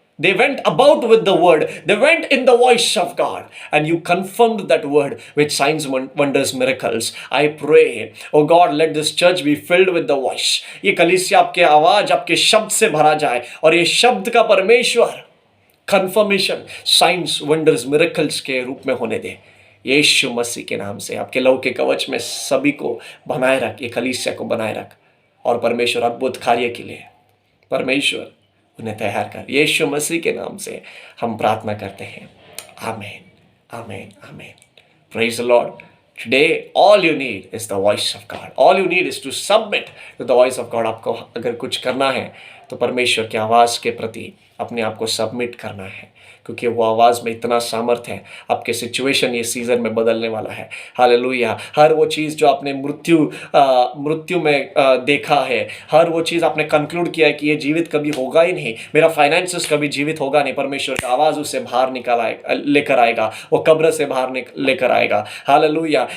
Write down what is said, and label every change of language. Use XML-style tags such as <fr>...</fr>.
<en>They went about with the word. They went in the voice of God. And you confirmed that word with signs, wonders, miracles. I pray, oh God, let this church be filled with the voice.</en> <hi>ये कलीसिया आपके आवाज, आपके शब्द से भरा जाए, और ये शब्द का परमेश्वर confirmation, signs, wonders, miracles के रूप में होने दे। यीशु मसीह के नाम से आपके लहू के कवच में सभी को बनाए रख, ये कलीसिया को बनाए रख, और परमेश्वर अद्भुत कार्य के लिए परमेश्वर उन्हें तैयार कर। यीशु मसीह के नाम से हम प्रार्थना करते हैं, आमीन, आमीन, आमीन।</hi> <en>Praise the Lord. Today, all you need is the voice of God. All you need is to submit to the voice of God.</en> <hi>आपको अगर कुछ करना है तो परमेश्वर की आवाज़ के प्रति अपने आप को सबमिट करना है, क्योंकि वो आवाज़ में इतना सामर्थ्य है। आपके सिचुएशन ये सीज़न में बदलने वाला है। हालेलुया। हर वो चीज़ जो आपने मृत्यु में देखा है, हर वो चीज़ आपने कंक्लूड किया है कि ये जीवित कभी होगा ही नहीं, मेरा फाइनेंसेस कभी जीवित होगा नहीं, परमेश्वर की आवाज़ उसे बाहर लेकर आएगा, वो कब्र से बाहर लेकर आएगा। हालेलुया।</hi>